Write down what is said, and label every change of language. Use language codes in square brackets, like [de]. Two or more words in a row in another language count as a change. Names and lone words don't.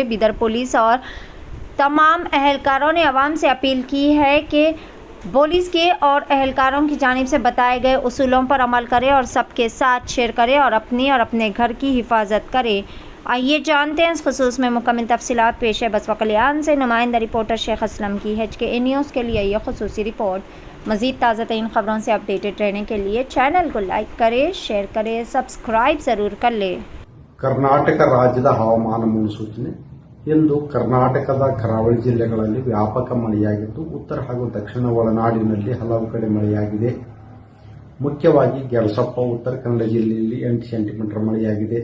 [ur] بیدر پولیس اور تمام اہلکاروں نے عوام سے اپیل کی ہے کہ پولیس کے اور اہلکاروں کی جانب سے بتائے گئے اصولوں پر عمل کریں اور سب کے ساتھ شیئر کریں اور اپنی اور اپنے گھر کی حفاظت کریں. آئیے جانتے ہیں اس خصوص میں مکمل تفصیلات۔ پیش ہے بسوا کلیان سے نمائندہ رپورٹر شیخ اسلم کی. HKA نیوز کے لیے یہ خصوصی رپورٹ. مزید تازہ ترین خبروں سے اپڈیٹڈ رہنے کے لیے چینل کو لائک کریں، شیئر کریں، سبسکرائب ضرور کر لیں. [kn] ಕರ್ನಾಟಕ ರಾಜ್ಯದ ಹವಾಮಾನ ಮುನ್ಸೂಚನೆ. ಇಂದು ಕರ್ನಾಟಕದ ಕರಾವಳಿ ಜಿಲ್ಲೆಗಳಲ್ಲಿ ವ್ಯಾಪಕ ಮಳೆಯಾಗಿದ್ದು, ಉತ್ತರ ಹಾಗೂ ದಕ್ಷಿಣ ಒಳನಾಡಿನಲ್ಲಿ ಹಲವು ಕಡೆ ಮಳೆಯಾಗಿದೆ. ಮುಖ್ಯವಾಗಿ ಗೆರಸಪ್ಪ ಉತ್ತರ ಕನ್ನಡ ಜಿಲ್ಲೆಯಲ್ಲಿ 8 ಸೆಂಟಿಮೀಟರ್ ಮಳೆಯಾಗಿದೆ.